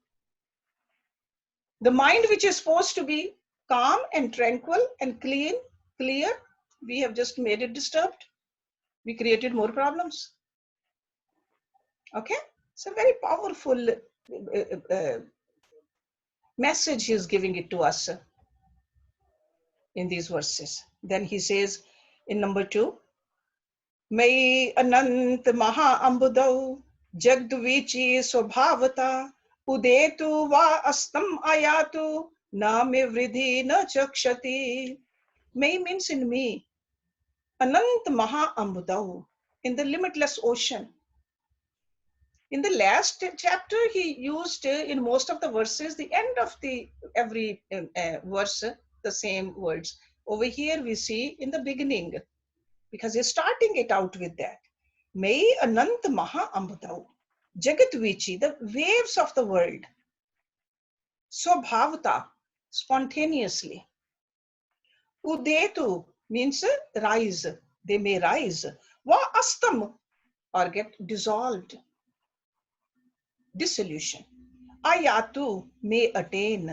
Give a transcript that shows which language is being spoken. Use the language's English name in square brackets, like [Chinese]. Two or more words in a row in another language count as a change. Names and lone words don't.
[English] The mind, which is supposed to be calm and tranquil and clean, clear, we have just made it disturbed. We created more problems. Okay? It's a very powerful message he is giving it to us in these verses. Then he says in number 2, [Sanskrit] मयि अनन्त महा अम्बुधौ जगद्वीचि स्वभावतः उदेतु वा अस्तम् आयातु न मे वृद्धि न च क्षतिः. [English] Mai means in me. [Sanskrit] अनन्त महा अम्बुधौ, [English] in the limitless ocean. In the last chapter, he used in most of the verses, the end of the every verse, the same words. Over here we see in the beginning, because he's starting it out with that. [Sanskrit] मयि अनन्त महा अम्बुधौ, जगत् वीचि, [English] the waves of the world. Swabhavata, spontaneously. Udetu means rise, they may rise. [Sanskrit] वा अस्तम्, [English] or get dissolved. Dissolution. Ayatu, may attain.